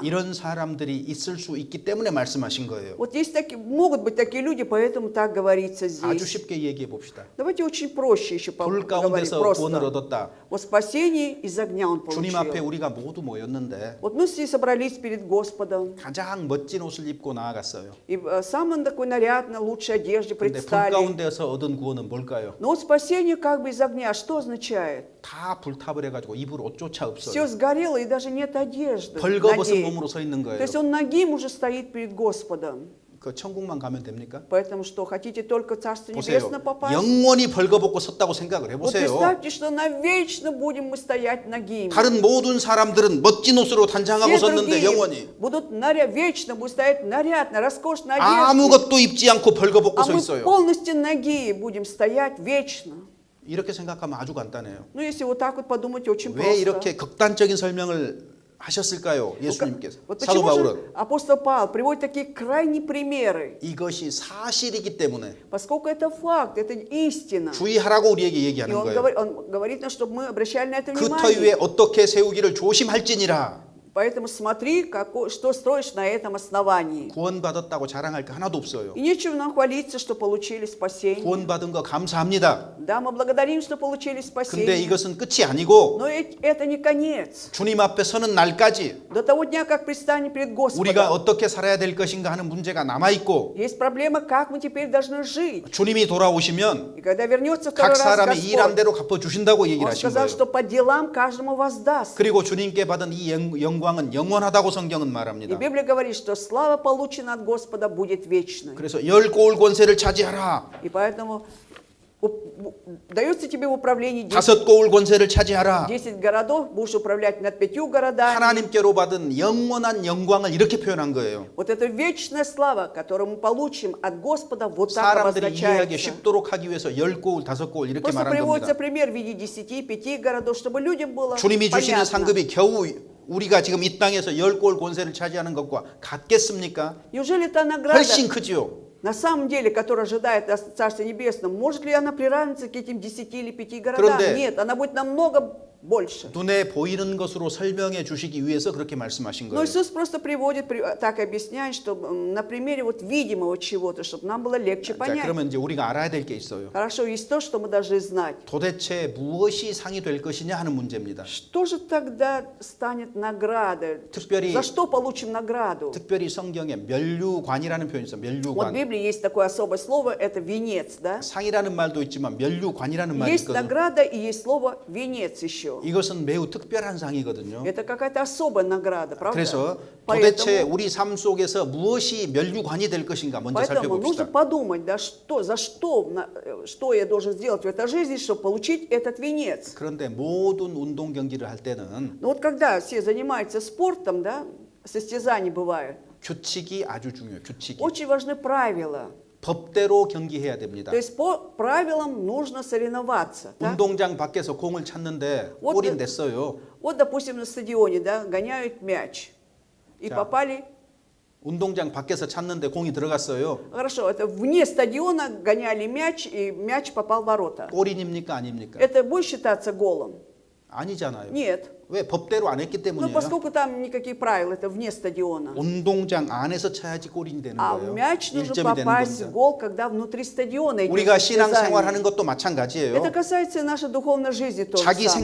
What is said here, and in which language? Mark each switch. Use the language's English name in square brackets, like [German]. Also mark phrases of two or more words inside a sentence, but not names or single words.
[Korean] 이런 사람들이 있을 수 있기 때문에 말씀하신 거예요. [Russian] Вот есть могут быть такие люди, поэтому так говорится [Korean] 아주 [Russian] здесь. [Korean] 쉽게 얘기해 봅시다. [Russian] Давайте очень проще еще [Korean] 불 [Russian] поговорим. [Korean] 가운데서 구원을 [Russian] Просто. [Korean] 얻었다. [Russian] Вот спасение из огня он [Korean] 주님 앞에 [Russian] получил. [Korean] 우리가 모두 모였는데 [Russian] Вот мы все собрались перед Господом. [Korean] 가장 멋진 옷을 입고 나아갔어요. [Russian] И в самой такой нарядной, лучшей одежде [Korean] 근데 불 [Russian] предстали. [Korean] 가운데서 얻은 구원은 뭘까요? [Russian] Но вот спасение как бы из огня, что означает? [Korean] 다 불타버려가지고 입을 옷조차 [Russian] Все [Korean] 없어요. [Russian] сгорело и даже нет одежды. [Korean] 벌거벗은 [Russian] ноги. [Korean] 몸으로 서 있는 [Russian] То [Korean] 거예요. [Russian] есть он нагим уже стоит перед Господом. [Korean] 그 천국만 가면 됩니까? [Russian] Поэтому что, хотите только в Царство [Korean] 보세요. [Russian] Небесное попасть? [Korean] 영원히 벌거벗고 섰다고 생각을 [Russian] Вот [Korean] 해보세요. [Russian] представьте, что навечно будем мы стоять нагими. [Korean] 다른 모든 사람들은 멋진 옷으로 단장하고 [Russian] Все [Korean] 섰는데 [Russian] другие [Korean] 영원히 [Russian] будут вечно будут стоять нарядно, роскошно одежды. [Korean] 아무것도 입지 않고 벌거벗고 [Russian] А [Korean] 서 [Russian] мы [Korean] 있어요. [Russian] полностью ноги будем стоять вечно. [Korean] 이렇게 생각하면 아주 간단해요. [Russian] Ну, если вот так вот подумать, очень [Korean] 왜 [Russian] просто. [Korean] 이렇게 극단적인 설명을 하셨을까요? 예수님께서. [Russian] Вот [Korean] 사도 [Russian] почему же [Korean] 바울은 [Russian] апостол Павел приводит такие крайние примеры? [Korean] 이것이 사실이기 때문에 [Russian] Поскольку это факт, это истина. [Korean] 주의하라고 우리에게 [Russian] И [Korean] 얘기하는 [Russian] он [Korean] 거예요. [Russian] говорит нам, чтобы мы обращали на это [Korean] 그 터 위에 [Russian] внимание. [Korean] 어떻게 세우기를 조심할지니라. [Russian] Поэтому смотри, что строишь на этом основании. [Korean] 구원받았다고 자랑할 게 하나도 없어요. [Russian] И нечего нам хвалиться, что получили спасение. [Korean] 구원받은 거 감사합니다. [Russian] Да, мы благодарим, что получили [Korean] 근데 [Russian] спасение. [Korean] 이것은 끝이 아니고 [Russian] Но это не конец. [Korean] 주님 앞에 서는 날까지 [Russian] До того дня, как предстанем перед [Korean] 우리가 [Russian] Господом, [Korean] 어떻게 살아야 될 것인가 하는 문제가 남아 있고 [Russian] есть проблема, как мы теперь должны жить. [Korean] 주님이 돌아오시면 [Russian] И когда вернется второй [Korean] 각 [Russian] раз [Korean] 사람의 일한 [Russian] Господь, [Korean] 대로 갚아 주신다고 얘기를 [Russian] Он [Korean] 하신 [Russian] сказал, [Korean] 거예요. [Russian] что по делам каждому воздаст. [Korean] 그리고 주님께 받은 이 영광은 영원하다고 성경은 [Russian] И [Korean] 말합니다. [Russian] Библия говорит, что слава, полученная от Господа, будет вечной. [Korean] 그래서 열 고울 권세를 차지하라. [Russian] И поэтому дается тебе в управлении 10 [Korean] 다섯 고울 권세를 차지하라. [Russian] 10 городов, будешь управлять над 5 городами. [Korean] 하나님께로 받은 영원한 영광을 이렇게 표현한 거예요. [Russian] Вот эта вечная слава, которую мы получим от Господа, вот так [Korean] 사람들이 이해하기 [Russian] обозначается. [Korean] 쉽도록 하기 위해서 열 고울, 다섯 고울 이렇게 [Russian] Просто [Korean] 말한 [Russian] приводится [Korean] 겁니다. [Russian] пример в виде 10, 5 городов, чтобы людям было [Korean] 주님이 주시는 [Russian] понятно. [Korean] 상급이 겨우 우리가 지금 이 땅에서 열 고울 권세를 차지하는 것과 같겠습니까? [Russian] Неужели та награда, [Korean] 훨씬 크지요. [Russian] на самом деле, которая ожидает нас в Царстве Небесном, может ли она приравниться к этим 10 или 5 городам? [Korean] 그런데 [Russian] Нет, она будет намного больше. [Korean] 눈에 보이는 것으로 설명해 주시기 위해서 그렇게 말씀하신 [Russian] Но [Korean] 거예요. [Russian] Иисус просто приводит, так объясняет, что на примере вот видимого чего-то, чтобы нам было легче [Korean] 자, [Russian] понять. [Korean] 그러면 이제 우리가 알아야 될 게 있어요. [Russian] Хорошо, есть то, что мы должны знать. [Korean] 도대체 무엇이 상이 될 것이냐 하는 문제입니다. [Russian] Что же тогда станет наградой? [Korean] 특별히 [Russian] За что получим награду? [Korean] 특별히 성경에 면류관이라는 표현이 있어요. [Russian] Вот в [Korean] 면류관. [Russian] Библии есть такое особое слово, это венец, да? [Korean] 상이라는 말도 있지만 면류관이라는 말이 [Russian] Есть [Korean] 있거든요. [Russian] награда и есть слово венец еще. [Korean] 이것은 매우 특별한 상이거든요. [Russian] Это какая-то особая награда, правда? [Korean] 그래서 도대체 [Russian] Поэтому, [Korean] 우리 삶 속에서 무엇이 면류관이 될 것인가 먼저 [Russian] поэтому нужно [Korean] 살펴봅시다. [Russian] подумать, да, что я должен сделать в этой жизни, чтобы получить этот венец. [Korean] 그런데 모든 운동 경기를 할 때는 [Russian] Но вот когда все занимаются спортом, да, состязания бывают, [Korean] 규칙이 아주 중요해요. 규칙이. [Russian] очень важны правила. [Korean] 법대로 경기해야 됩니다. [Russian] То есть по правилам нужно соревноваться. Да? [Korean] 운동장 밖에서 공을 찼는데 [Russian] Вот [Korean] 골이 그- 냈어요. [Russian] Вот, допустим, на стадионе, да, гоняют мяч. И Да. попали. [Korean] 운동장 밖에서 찼는데 공이 들어갔어요. [Russian] Хорошо, это вне стадиона гоняли мяч, и мяч попал в ворота. [Korean] 골인입니까 아닙니까? [Russian] Это будет считаться голом? [Korean] 아니잖아요. [Russian] Нет. [Korean] 왜 법대로 안 했기 [Russian] Ну, [Korean] 때문이에요. [Russian] поскольку там никаких правил, это вне стадиона. [Korean] 운동장 안에서 차야지 골인이 되는 [Russian] А [Korean] 거예요. [Russian] в мяч нужно [Korean] 1점이 되는 [Russian] попасть в [Korean] 겁니다. [Russian] гол, когда внутри стадиона идет [Korean] 우리가 신앙생활 [Russian] состязание. [Korean] 하는 것도 마찬가지예요. [Russian] Это касается и нашей духовной жизни тоже [Korean] 자기 [Russian] самое.